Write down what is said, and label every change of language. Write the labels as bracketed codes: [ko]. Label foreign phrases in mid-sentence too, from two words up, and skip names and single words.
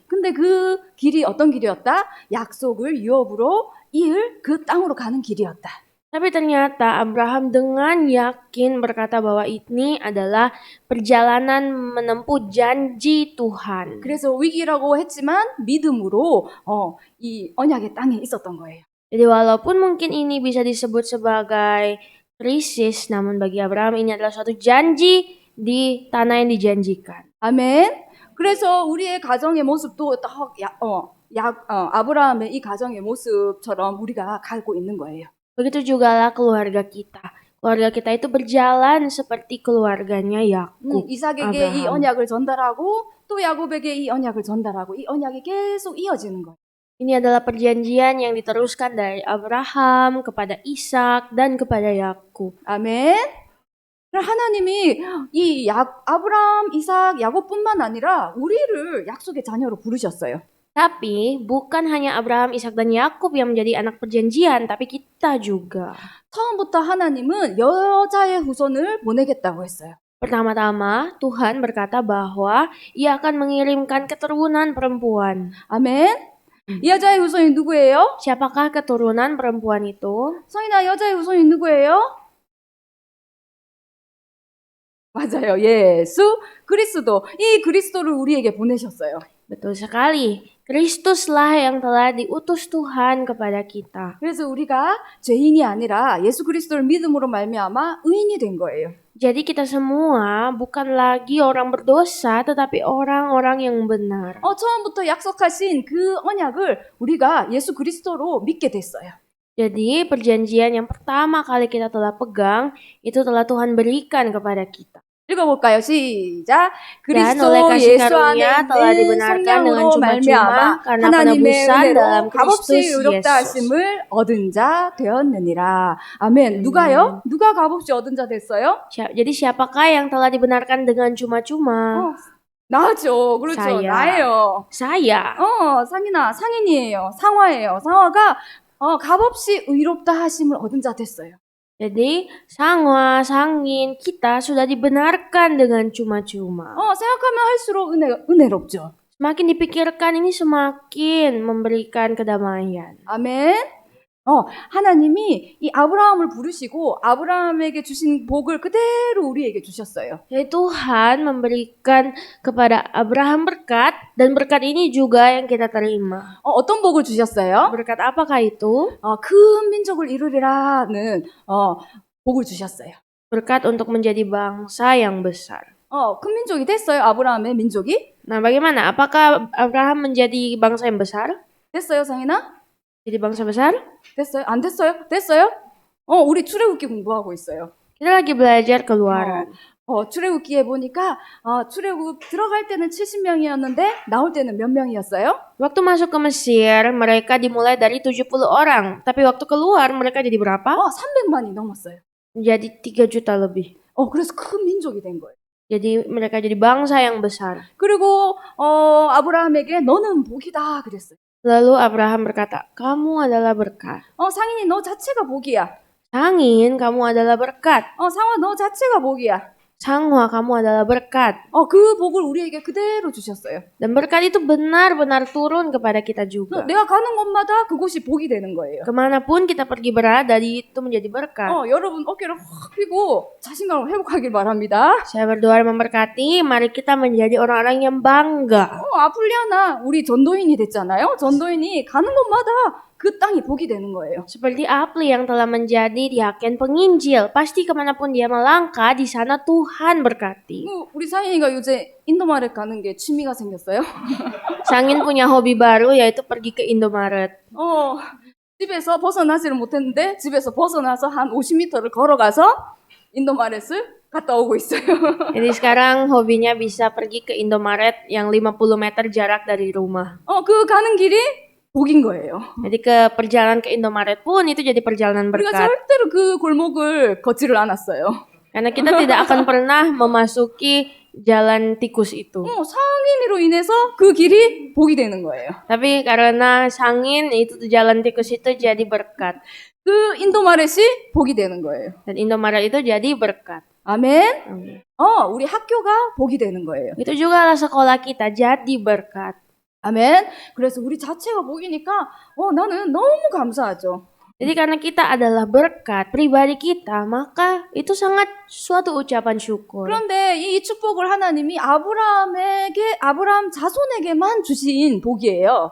[ko] 근데 그 길이 어떤 길이었다? 약속을 유업으로 이을 그 땅으로 가는 길이었다. [id] Tapi ternyata Abraham dengan yakin berkata bahwa ini adalah perjalanan menempuh janji Tuhan. [ko] 그래서 위기라고 했지만 믿음으로 이 언약의 땅에 있었던 거예요. [id] Jadi walaupun mungkin ini bisa disebut sebagai krisis, namun bagi Abraham ini adalah suatu janji di tanah yang dijanjikan. [ko] 아멘. 그래서 우리의 가정의 모습도 딱 아브라함의 이 가정의 모습처럼 우리가 가고 있는 거예요. [id] Begitu jugalah keluarga kita. Keluarga kita itu berjalan seperti keluarganya Yakub. [ko] 이삭에게 이 아브라함. 언약을 전달하고 또 야곱에게 이 언약을 전달하고 이 언약이 계속 이어지는 거예요. [id] Ini adalah perjanjian yang diteruskan dari Abraham kepada Ishak dan kepada Yakub. [ko] 아멘. 하나님이 이 아브라함, 이삭, 야곱뿐만 아니라 우리를 약속의 자녀로 부르셨어요. [id] Tapi bukan hanya Abraham, Ishak dan Yakub yang menjadi anak perjanjian, tapi kita juga. [ko] 처음부터 하나님은 여자의 후손을 보내겠다고 했어요. [id] Pertama-tama, Tuhan berkata bahwa Ia akan mengirimkan keturunan perempuan. [ko] 아멘. 이 여자의 후손이 누구예요? [id] Siapakah keturunan perempuan itu? [ko] 성인아, 여자의 후손이 누구예요? 맞아요. 예수 그리스도. 이 그리스도를 우리에게 보내셨어요. [id] Betul sekali. Kristuslah yang telah diutus Tuhan kepada kita. [ko] 그래서 우리가 죄인이 아니라 예수 그리스도를 믿음으로 말미암아 의인이 된 거예요. [id] Jadi kita semua bukan lagi orang berdosa, tetapi orang-orang yang benar. [ko] 처음부터 약속하신 그 언약을 우리가 예수 그리스도로 믿게 됐어요. [id] Jadi perjanjian yang pertama kali kita telah pegang, itu telah Tuhan berikan kepada kita. [ko] 읽어볼까요? 시작. [id] Dan [ko] 그리스도 [id] oleh kasih [ko] 예수 안에 [id] karunia telah [ko] 있는 [id] dibenarkan dengan [ko] 성령으로 [id] cuma-cuma [ko] 말미암아 [id] karena [ko] 하나님의 [id] penebusan dalam [ko] 은혜로 값없이 [id] Kristus [ko] 의롭다 [id] Yesus. [ko] 하심을 얻은 자 되었느니라. 아멘. 누가요? 누가 값없이 얻은 자 됐어요? [id] Jadi siapakah yang telah dibenarkan dengan cuma-cuma? [ko] 나죠. 그렇죠. [id] saya. [ko] 나예요. [id] Saya. [ko] 상인아, 상인이에요. 상화예요. 상화가 값없이 의롭다 하심을 얻은 자 됐어요. [id] Jadi sangwa, sangin, kita sudah dibenarkan dengan cuma-cuma. [ko] 생각하면 할수록 은혜롭죠. [id] Semakin dipikirkan ini semakin memberikan kedamaian. [ko] 아멘. 하나님이 이 아브라함을 부르시고 아브라함에게 주신 복을 그대로 우리에게 주셨어요. [id] Jadi Tuhan memberikan kepada Abraham berkat, dan berkat ini juga yang kita terima. [ko] 어떤 복을 주셨어요? [id] Berkat apakah itu? [ko] 큰 민족을 이루리라는 복을 주셨어요. [id] Berkat untuk menjadi bangsa yang besar. [ko] 큰 민족이 됐어요, 아브라함의 민족이? [id] Nah, bagaimana? Apakah Abraham menjadi bangsa yang besar? [ko] 됐어요, 상인아? [id] Jadi bangsa besar? [ko] 됐어요? 안 됐어요? 됐어요? 우리 출애굽기 공부하고 있어요. [id] Kita lagi belajar keluaran. [ko] 출애굽기에 보니까 출애굽 들어갈 때는 70명이었는데 나올 때는 몇 명이었어요? [id] Waktu masuk ke Mesir, mereka dimulai dari 70 orang. Tapi waktu keluar, mereka jadi berapa? [ko] 300만이 넘었어요. [id] Jadi 3 juta lebih. [ko] 그래서 큰 민족이 된 거예요. [id] Jadi mereka jadi bangsa yang besar. [ko] 그리고 아브라함에게 너는 복이다 그랬어요. [id] Lalu Abraham berkata, kamu adalah berkat. [ko] 상인이 너 자체가 복이야. [id] Sangin, kamu adalah berkat. [ko] 상화 너 자체가 복이야. [id] Sanghwa, kamu adalah berkat. [ko] 그 복을 우리에게 그대로 주셨어요. [id] Dan berkat itu benar-benar turun kepada kita juga. [ko] 내가 가는 곳마다 그곳이 복이 되는 거예요. [id] Kemanapun kita pergi berada, itu menjadi berkat. [ko] 여러분 어깨를 확 펴고 자신감을 회복하길 바랍니다. [id] Saya berdoa memberkati, mari kita menjadi orang-orang yang bangga. [ko] 아플리아나 우리 전도인이 됐잖아요. 전도인이 가는 곳마다 그 땅이 복이 되는 거예요. [id] Seperti Apli yang telah menjadi diaken penginjil. Pasti kemanapun dia melangkah, di sana Tuhan berkati. [ko] 우리 상인이가 요새 인도마켓 가는 게 취미가 생겼어요. [id] Sangin punya hobi baru, yaitu pergi ke Indomaret. [ko] 집에서 벗어나지를 못했는데 집에서 벗어나서 한 50m를 걸어가서 인도마켓을 갔다 오고 있어요. [id] Jadi sekarang hobinya bisa pergi ke Indomaret yang 50 meter jarak dari rumah. [ko] 그 가는 길이 복인 거예요. [id] Jadi ke perjalanan ke Indomaret pun itu jadi perjalanan [ko] 우리가 [id] berkat. [ko] 절대로 그 골목을 걷지를 않았어요. [id] Karena kita tidak akan pernah memasuki jalan tikus itu. [ko] 상인으로 인해서 그 길이 복이 되는 거예요. [id] Tapi karena sangin itu jalan tikus itu jadi berkat. [ko] 그 인도마렛이 복이 되는 거예요. [id] Dan Indomaret itu jadi berkat. [ko] 아멘. [id] Amin. [ko] 우리 학교가 복이 되는 거예요. [id] Itu juga lah sekolah kita jadi berkat. [ko] 아멘. 그래서 우리 자체가 복이니까 나는 너무 감사하죠. [id] Jadi karena kita adalah berkat pribadi kita, maka itu sangat suatu ucapan syukur. [ko] 그런데 이 축복을 하나님이 아브라함 자손에게만 주신 복이에요.